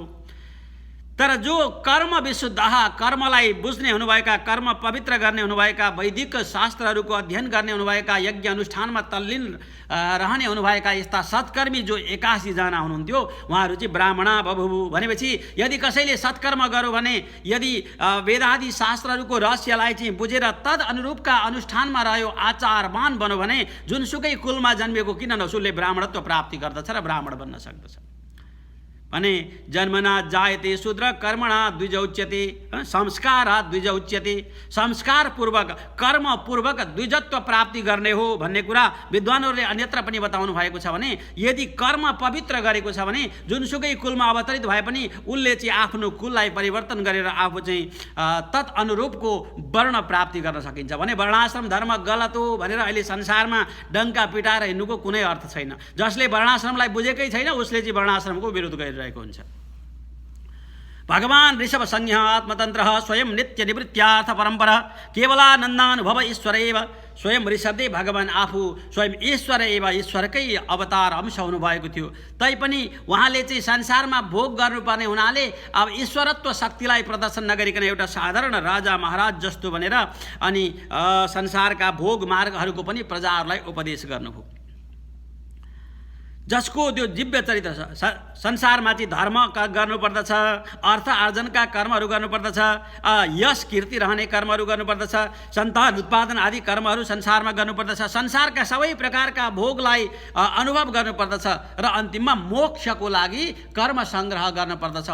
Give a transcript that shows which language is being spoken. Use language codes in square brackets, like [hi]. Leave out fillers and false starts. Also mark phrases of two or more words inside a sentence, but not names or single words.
[ne] तर जो कर्म विशुद्ध, कर्मलाई बुझ्ने हुनुभएका, कर्म पवित्र गर्ने हुनुभएका, वैदिक शास्त्रहरूको अध्ययन गर्ने हुनुभएका, यज्ञ अनुष्ठानमा तल्लीन रहने हुनुभएका यस्ता सत्कर्मी जो 81 जना हुनुहुन्थ्यो उहाँहरू चाहिँ [sa] ब्राह्मणा बभुवु [ne] भनेपछि यदि कसैले सत्कर्म गर्यो भने, यदि वेदादि शास्त्रहरूको रहस्यलाई चाहिँ बुझेर तद अनुरूपका अनुष्ठानमा रह्यो, आचारवान बन्यो भने जुनसुकै कुलमा जन्मिएको किन नसुले ब्राह्मणत्व प्राप्ति गर्दछ र ब्राह्मण बन्न सक्दछ। [sa] भने जन्मना जायते शूद्र कर्मणा द्विज उच्यते, संस्कारात् द्विज उच्यते। [ne] संस्कारपूर्वक कर्मपूर्वक द्विजत्व प्राप्ति गर्ने हो भन्ने कुरा विद्वानहरूले अन्यत्र पनि बताउनु भएको छ। भने यदि कर्म पवित्र गरेको छ भने जुनसुकै कुलमा अवतरित भए पनि उसले चाहिँ आफ्नो कुललाई परिवर्तन गरेर आफू चाहिँ तत् अनुरूपको वर्ण प्राप्ति गर्न सकिन्छ। भने वर्णाश्रम धर्म गलत हो भनेर अहिले संसारमा डङ्का पिटाएर हिँड्नुको कुनै अर्थ छैन। जसले वर्णाश्रमलाई बुझेकै छैन उसले चाहिँ वर्णाश्रमको विरोध गरिरहेको हुन्छ। [sa] भगवान् ऋषभ संज्ञ आत्मतन्त्रः स्वयं नित्य निवृत्त्यार्थ परम्परा केवलानन्दानुभव ईश्वर एव स्वयं [ne] ऋषभदेव भगवान् आफू स्वयं ईश्वर एव ईश्वरकै अवतार अंश हुनुभएको थियो। तैपनि उहाँले चाहिँ संसारमा भोग गर्नुपर्ने हुनाले अब ईश्वरत्व शक्तिलाई प्रदर्शन नगरिकन एउटा साधारण राजा महाराज जस्तो भनेर अनि संसारका भोग मार्गहरूको पनि प्रजाहरूलाई उपदेश गर्नुभयो। जसको त्यो दिव्य चरित्र संसारमा चाहिँ धर्म गर्नुपर्दछ, अर्थ आर्जनका कर्महरू गर्नुपर्दछ, यश कीर्ति रहने कर्महरू गर्नुपर्दछ, सन्तान उत्पादन आदि कर्महरू संसारमा गर्नुपर्दछ, संसारका सबै प्रकारका भोगलाई अनुभव गर्नुपर्दछ र अन्तिममा मोक्षको लागि कर्म सङ्ग्रह गर्नुपर्दछ।